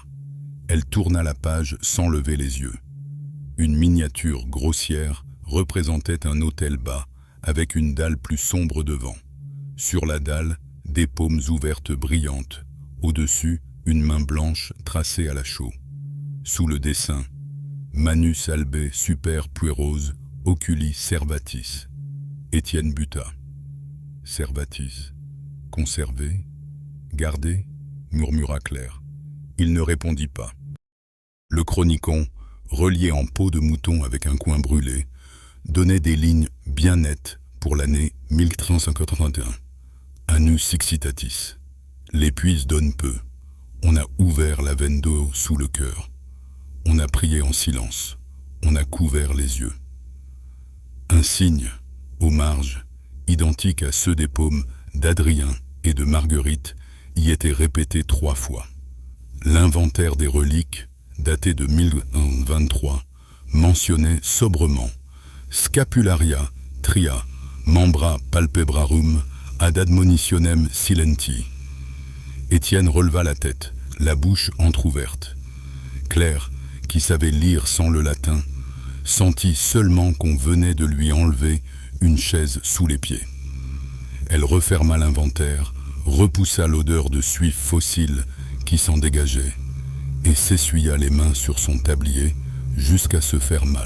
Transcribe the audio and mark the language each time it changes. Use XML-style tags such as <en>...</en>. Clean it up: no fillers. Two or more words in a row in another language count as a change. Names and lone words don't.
<fr>Elle tourna la page sans lever les yeux. Une miniature grossière représentait un autel bas, avec une dalle plus sombre devant. Sur la dalle, des paumes ouvertes brillantes. Au-dessus, une main blanche tracée à la chaux. Sous le dessin,</fr> <la>Manus albe super pueros oculi servatis.</la> <fr>Étienne buta. Servatis. Conservé? Gardé? Murmura Claire. Il ne répondit pas. Le chronicon, relié en peau de mouton avec un coin brûlé, donnait des lignes bien nettes pour l'année 1351.</fr> <la>Annus Sixitatis.</la> <fr>L'épuise donne peu. On a ouvert la veine d'eau sous le cœur. On a prié en silence. On a couvert les yeux. Un signe, aux marges, identique à ceux des paumes d'Adrien et de Marguerite, y était répété 3 fois. L'inventaire des reliques, daté de 1023, mentionnait sobrement</fr> <la>Scapularia tria membra palpebrarum ad admonitionem silenti.</la> <fr>Étienne releva la tête, la bouche entr'ouverte. Claire, qui savait lire sans le latin, sentit seulement qu'on venait de lui enlever une chaise sous les pieds. Elle referma l'inventaire, repoussa l'odeur de suif fossile qui s'en dégageait, et s'essuya les mains sur son tablier jusqu'à se faire mal.</fr>